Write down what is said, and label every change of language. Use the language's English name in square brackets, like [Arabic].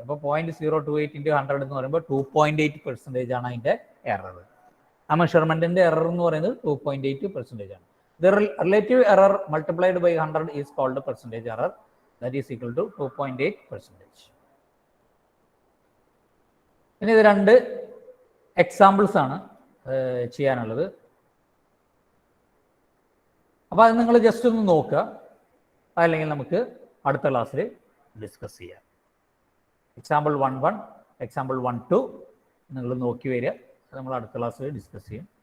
[Malayalam] അപ്പോൾ 0.028 ഇൻറ്റു 100 എന്ന് പറയുമ്പോൾ 2.8% ആണ് അതിൻ്റെ എറർ. ആ മെഷർമെൻറ്റിൻ്റെ എറർ എന്ന് പറയുന്നത് 2.8% ആണ്. [English] The relative error multiplied by 100 is called percentage error, that is equal to 2.8%. [Malayalam] ഇനി ഇത് രണ്ട് എക്സാമ്പിൾസ് ആണ് ചെയ്യാനുള്ളത്. അപ്പോൾ അത് നിങ്ങൾ ജസ്റ്റ് ഒന്ന് നോക്കുക, അല്ലെങ്കിൽ നമുക്ക് അടുത്ത ക്ലാസ്സിൽ ഡിസ്കസ് ചെയ്യാം. എക്സാമ്പിൾ 1.1 എക്സാമ്പിൾ 1.2 നിങ്ങൾ നോക്കി വരിക, നമ്മൾ അടുത്ത ക്ലാസ്സിൽ ഡിസ്കസ് ചെയ്യും.